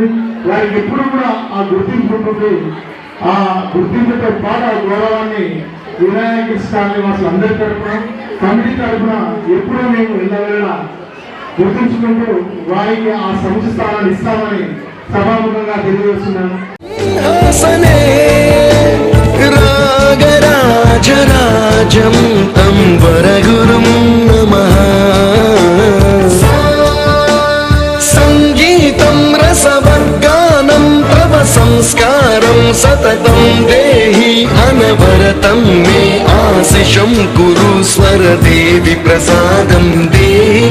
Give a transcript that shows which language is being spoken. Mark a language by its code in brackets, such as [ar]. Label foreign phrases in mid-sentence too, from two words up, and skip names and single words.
[te] వారికి ఎప్పుడు కూడా ఆ గుర్తింపు ఉంటుంది. ఆ గుర్తింపుతో పాటు ఆ గౌరవాన్ని వినాయక కాలనీ వాసులు అందరి తరఫున కమిటీ తరఫున ఎప్పుడూ మేము వెళ్ళవేళ గుర్తుంచుకుంటూ వారికి ఆ సముచిత స్థానాన్ని ఇస్తామని సభాముఖంగా తెలియజేస్తున్నాను. [sa] रागराजराजं तं वरगुरुं नमः संगीतं रसवर्गानं तव संस्कारं सततं देहि अनवरतं मे आशिषं कुरु स्वरदेवि प्रसादं देहि